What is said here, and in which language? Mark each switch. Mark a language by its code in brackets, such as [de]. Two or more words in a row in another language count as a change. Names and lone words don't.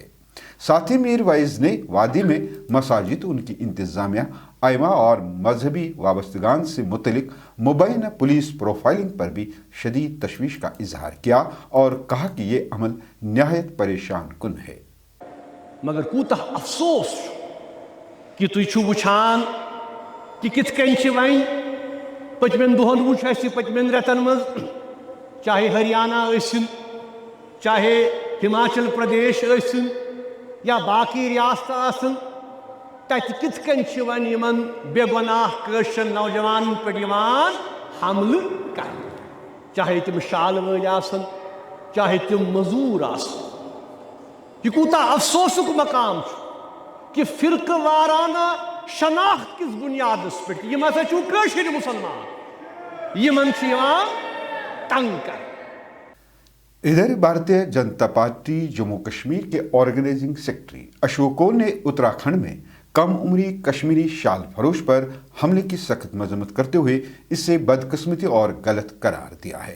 [hi] साथ ही मीरवाइज ने वादी में मसाजिद, उनकी इंतज़ामिया, आइमा और मजहबी वाबस्तगान से मुतलिक मुबैना पुलिस प्रोफाइलिंग पर भी शदीद तशवीश का इजहार किया और कहा कि ये अमल नहायत परेशान कुन है। [ks] मगर कूतः अफसोस कि तुम वुछान कि कित कन वन पचमन दोहन वुच पचमन रेतन मज, चाहे हरियाणा चाहे हिमाचल प्रदेश या बाकी रियासत आसन, तत कित कन वन यमन बेगुनाह कशर नौजवान पे हमल कर, चाहे तुम शाल वल आसन, चाहे तुम मजूर आसन। यह कूता अफसोसुक मकाम कि फिरक वाराना शनाख्त किस बुनियाद पे यम हसा मुसलमान यमन तंग कर। [hi] इधर भारतीय जनता पार्टी जम्मू कश्मीर के [en] organizing secretary [hi] अशोक कौल ने उत्तराखंड में कम उम्री कश्मीरी शाल फरोश पर हमले की सख्त मजम्मत करते हुए इसे बदकिस्मती और गलत करार दिया है।